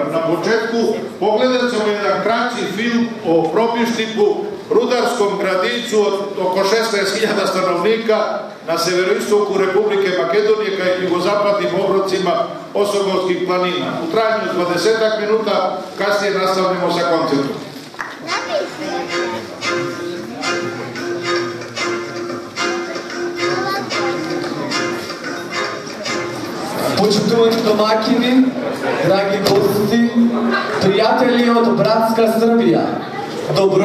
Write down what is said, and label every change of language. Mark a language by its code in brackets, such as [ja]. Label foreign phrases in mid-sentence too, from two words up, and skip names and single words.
[sr] Na početku pogledat ćemo jedan kraći film o Probištipu, rudarskom gradiću od oko 16.000 stanovnika na severoistoku Republike Makedonije ka jugozapadnim obrocima Osogovskih planina. U trajanju 20 minuta, kasnije nastavljamo sa koncertom. [mk] Почитувани домакини, драги гости, пријатели од братска Србија, добро